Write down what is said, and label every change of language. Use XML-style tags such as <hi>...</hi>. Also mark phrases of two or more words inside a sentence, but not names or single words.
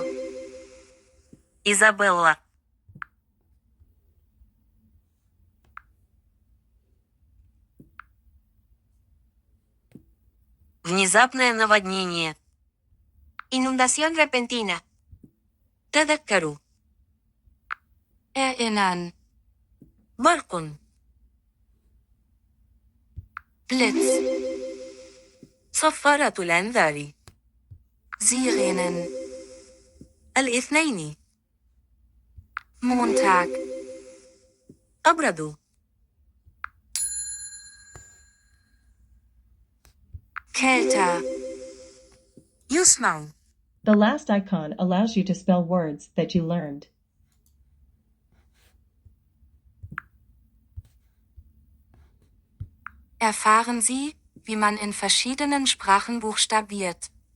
<ru>Изабелла. Внезапное наводнение.</ru> <es>Inundación repentina.</es> <ar>تذكروا.</ar> <de>Erinnern. برق. Blitz.</de> <ar>صفارة الأنذار.</ar> <de>Sirenen. الاثنين. Montag. أبرد. Kälter.</de> <ar>يسمع.</ar> <en>The last icon allows you to spell words that you learned.</en> <de>Erfahren Sie, wie man in verschiedenen Sprachen buchstabiert.</de>